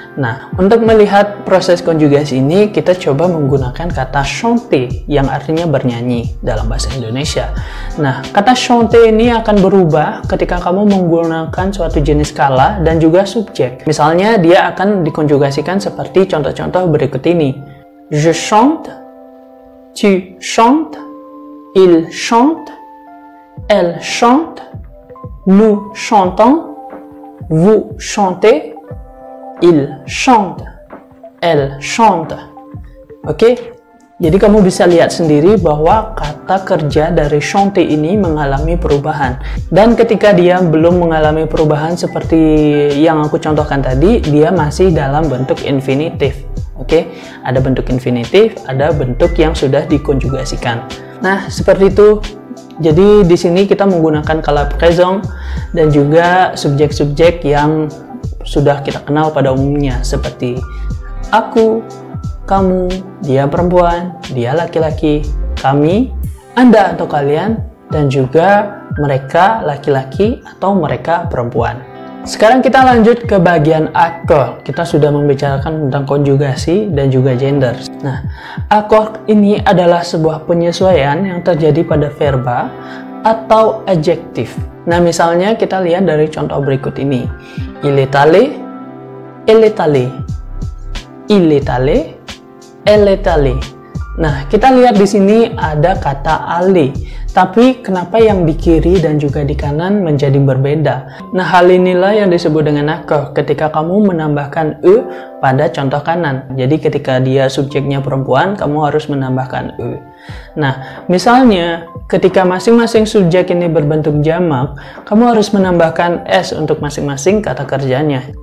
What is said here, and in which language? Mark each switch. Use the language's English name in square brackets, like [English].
[Indonesian] Nah, untuk melihat proses konjugasi ini, kita coba menggunakan kata chanter yang artinya bernyanyi dalam bahasa Indonesia. Nah, kata chanter ini akan berubah ketika kamu menggunakan suatu jenis kala dan juga subjek. Misalnya, dia akan dikonjugasikan seperti contoh-contoh berikut ini. [French] Je chante, tu chantes, il chante, elle chante, nous chantons, vous chantez, il chante, elle chante. [Indonesian] Oke, jadi kamu bisa lihat sendiri bahwa kata kerja dari chanter ini mengalami perubahan. Dan ketika dia belum mengalami perubahan seperti yang aku contohkan tadi, dia masih dalam bentuk infinitif. Oke, ada bentuk infinitif, ada bentuk yang sudah dikonjugasikan. Nah, seperti itu. Jadi di sini kita menggunakan kala présent dan juga subjek-subjek yang sudah kita kenal pada umumnya seperti aku, kamu, dia perempuan, dia laki-laki, kami, Anda atau kalian, dan juga mereka laki-laki atau mereka perempuan. Sekarang kita lanjut ke bagian accord. Kita sudah membicarakan tentang konjugasi dan juga gender. Nah, accord ini adalah sebuah penyesuaian yang terjadi pada verba atau adjektif. Nah, misalnya kita lihat dari contoh berikut ini. [French] Il est allé, elle est allée. Il est allé, elle est allée. [Indonesian] Nah, kita lihat di sini ada kata aller. Tapi kenapa yang di kiri dan juga di kanan menjadi berbeda? Nah, hal inilah yang disebut dengan nakoh ketika kamu menambahkan e pada contoh kanan. Jadi ketika dia subjeknya perempuan, kamu harus menambahkan e. Nah, misalnya ketika masing-masing subjek ini berbentuk jamak, kamu harus menambahkan s untuk masing-masing kata kerjanya.